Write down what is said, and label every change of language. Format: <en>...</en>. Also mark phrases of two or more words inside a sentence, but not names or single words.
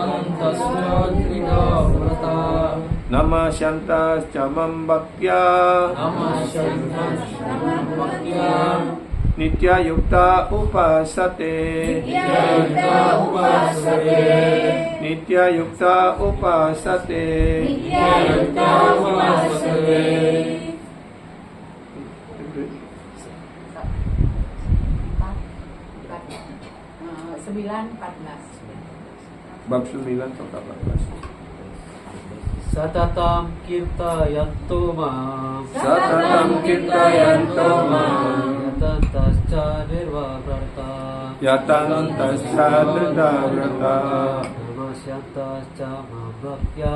<sa>नमस्यन्तश्च मां भक्त्या. नित्य युक्ता उपासते. नित्य युक्ता उपासते.</sa> <id>Sembilan 14. Bab 9 kata 14.</id> <sa>सततं कीर्तयन्तो माम्. सततं कीर्तयन्तो माम्. यतन् तश्च निर्व व्रता. यतन् तश्च दृढ व्रता. नमस्यन्तश्च मां भक्त्या.</sa>